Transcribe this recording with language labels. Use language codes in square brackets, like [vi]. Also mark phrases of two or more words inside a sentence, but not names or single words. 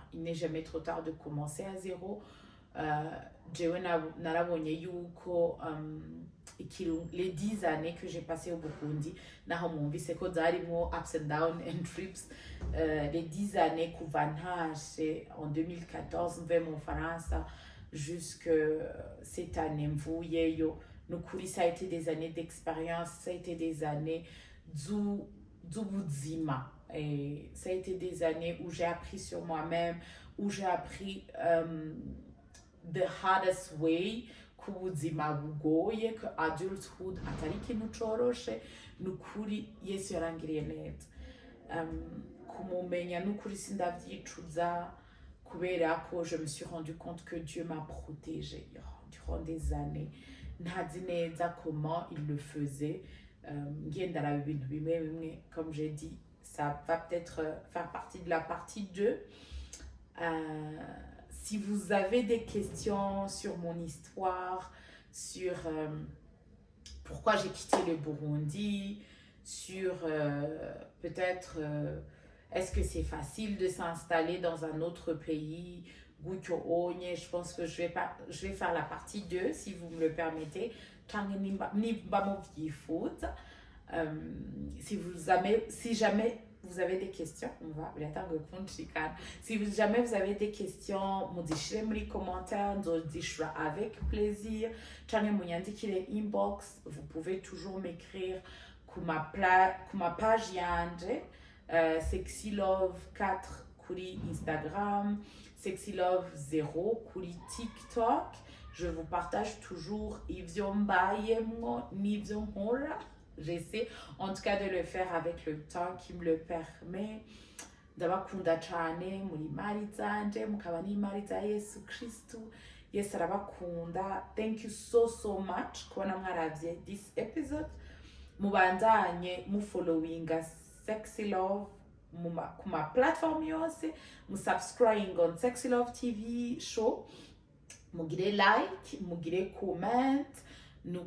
[fr] Il n'est jamais trop tard de commencer à zéro. [rn] Jewe narabonye yuko [fr] les 10 années que j'ai passées au Burundi, [rn] naho mwumvise ko zarimo [en] ups and downs and trips. [fr] Les 10 années [rn] kuva ntashe [fr] en 2014 [rn] mve mu Faransa [fr] jusque cette année mvuyeyo. Nukuri, ça a été des années d'expérience, ça a été des années d'ubuzima. Et ça a été des années où j'ai appris sur moi-même, où j'ai appris [en] the hardest way, [rn] kubuzima bugoye, [fr] que adulthood [rn] atari ikintu coroshe. Nukuri Yesu yarangiriye neza. kumumenya n'ukuri sindavyicuza kubera ko [fr] je me suis rendu compte que Dieu m'a protégée durant des années. [rn] Ntazi neza [fr] comment il le faisait. [rn] Ngenda raba ibintu bimwe bimwe, [fr] comme j'ai dit, ça va peut-être faire partie de la partie 2. Si vous avez des questions sur mon histoire, sur pourquoi j'ai quitté le Burundi, sur peut-être est-ce que c'est facile de s'installer dans un autre pays, je pense que je vais faire la partie 2 si vous me le permettez. Si jamais vous avez des questions, si jamais vous avez des questions, [rn] mudishire muri commentaire, nzodishura [fr] avec plaisir. [rn] Canke munyandikire inbox, [fr] vous pouvez toujours m'écrire [rn] ku ma page yanje, [fr] Sexy Love 4 kuri Instagram, Sexy Love 0 kuri TikTok. Je vous partage toujours [rn] ivyo mbayemwo n'ivyo nkora. [fr] J'essaie en tout cas de le faire avec le temps qui me le permet. [rn] Ndabakunda cyane muri mari zanje, mukaba n'imari za Yesu Kristu. Yesu arabakunda. [en] Thank you so much [rn] kubona mwaravye [en] this episode. [rn] Mubandanye mufollowinga Sexy Love ku ma platform yose, musubscribing on Sexy Love TV show, mugire like, mugire comment, nukuri.